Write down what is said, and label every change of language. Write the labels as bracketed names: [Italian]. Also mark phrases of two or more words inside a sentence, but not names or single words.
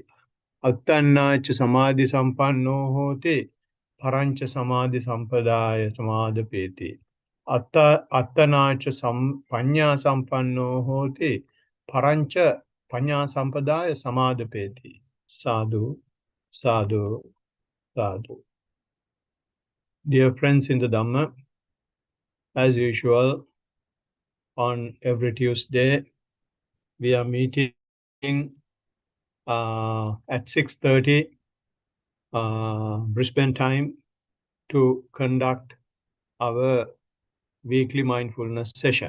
[Pali] Attanna cha samadhi sampanno hoti parancha samadhi sampadaya samadapeti. Attanacha panya sampanno hoti parancha panya sampadaya samadapeti. Sadhu, sadhu, sadhu. [English] Dear friends in the Dhamma, as usual, on every Tuesday, we are meeting at 6:30 Brisbane time to conduct our weekly mindfulness session.